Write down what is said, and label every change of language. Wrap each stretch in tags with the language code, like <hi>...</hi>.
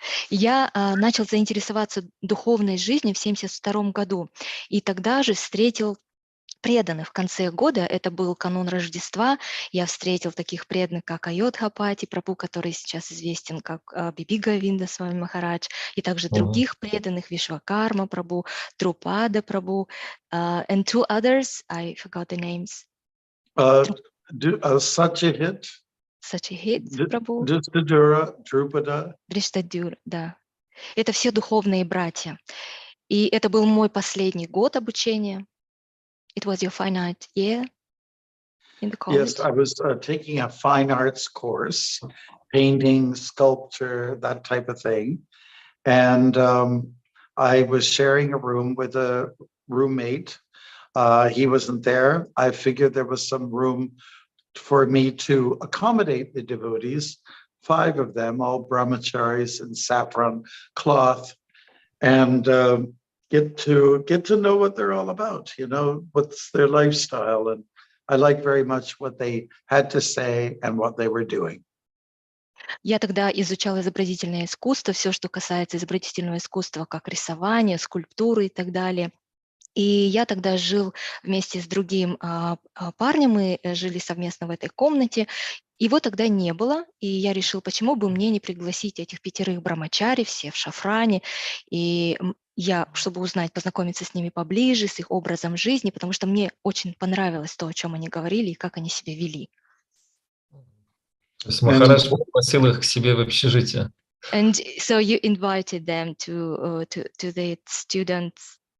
<ru>Я начал заинтересоваться духовной жизнью в 1972 году, и тогда же встретил преданных в конце года, это был канун Рождества, я встретил таких преданных, как Айодхапати Прабху, который сейчас известен как Биби Говинда Свами Махарадж, и также других преданных, Вишвакарма Прабху, Друпада Прабху,</ru> <en>and two others, I forgot the names. Satyahit.</en> <ru>Satyahit Прабху.</ru> <en>Dustadura, Drupada.</en> <ru>Дриштадюр, да. Это все духовные братья. И это был мой последний год обучения.</ru> <en>It was your fine art year in the college? Yes, I was taking a fine arts course, painting, sculpture, that type of thing. And I was sharing a room with a roommate. He wasn't there. I figured there was some room for me to accommodate the devotees, 5 of them, all brahmacharis in saffron cloth, and get to know what they're all about, you know, what's their lifestyle and I liked very much what they had to say and what they were doing.</en> <ru>Я тогда изучала изобразительное искусство, все, что касается изобразительного искусства, как рисование, скульптуры и так далее. И я тогда жил вместе с другим парнем, мы жили совместно в этой комнате. Его тогда не было, и я решил, почему бы мне не пригласить этих 5 брамачари, все в шафране, и я, чтобы узнать, познакомиться с ними поближе, с их образом жизни, потому что мне очень понравилось то, о чем они говорили и как они себя вели. То есть Махарадж пригласил их к себе в общежитие.</ru> <en>And so you invited them to the students</en>